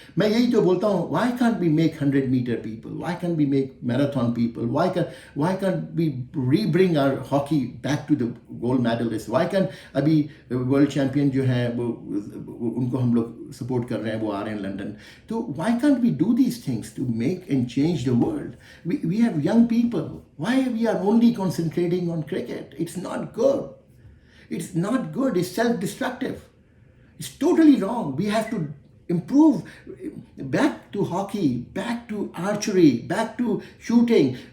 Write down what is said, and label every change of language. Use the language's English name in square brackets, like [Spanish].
[Urdu] میں یہی تو بولتا ہوں, [English] why can't we make 100-meter people? Why can't we make marathon people? Why can't we re-bring our hockey back to the gold medalists? Why can't [Urdu] ابھی world champion جو ہیں وہ ان کو ہم لوگ سپورٹ کر رہے ہیں, وہ آ رہے ہیں لنڈن. [English] تو why can't we do these things to make and change the world? We have young people. Why we are only concentrating on cricket? It's not good. It's not good. It's self-destructive. It's totally wrong. We have to improve back to hockey, back to archery, back to shooting.